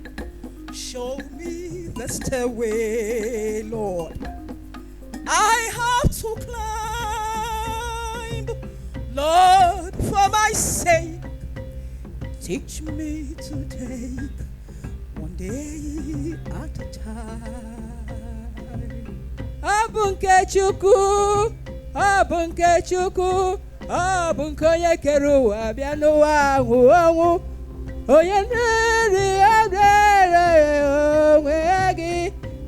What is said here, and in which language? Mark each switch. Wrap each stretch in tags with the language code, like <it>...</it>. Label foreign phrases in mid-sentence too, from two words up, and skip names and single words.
<en>Show me the stairway, Lord. I have to climb, Lord, for my sake. Teach me to take one day at a time.</en> <ig>Abunke Chukwu, Abunke Chukwu, Abunke Onye kere ụwa bịa n'ụwa ahụ ọnwụ. Onye na-eri adịrị onwe gị,</ig>